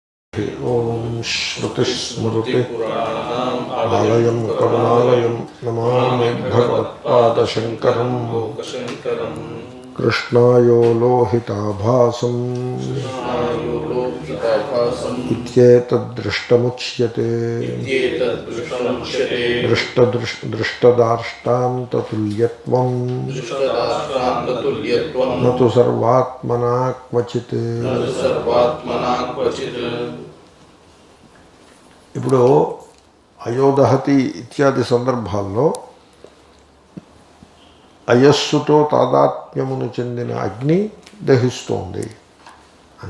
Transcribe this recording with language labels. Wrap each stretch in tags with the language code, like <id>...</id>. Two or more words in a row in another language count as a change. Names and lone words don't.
<sa>ओम श्रुतिस्मृतिपुराणानामालयं करुणालयं नमामि भगवत्पादशङ्करं कृष्णायो लोहिताभासं इत्येतद्दृष्टमुच्यते दृष्टदार्ष्टान्ततुल्यत्वं न तु सर्वात्मना क्वचित्.</sa> <te>ఇప్పుడు</te> <sa>అయోదహతి ఇత్యాది</sa> <te>సందర్భాల్లో అయస్సుతో తాదాత్మ్యమును చెందిన అగ్ని దహిస్తోంది అని.</te>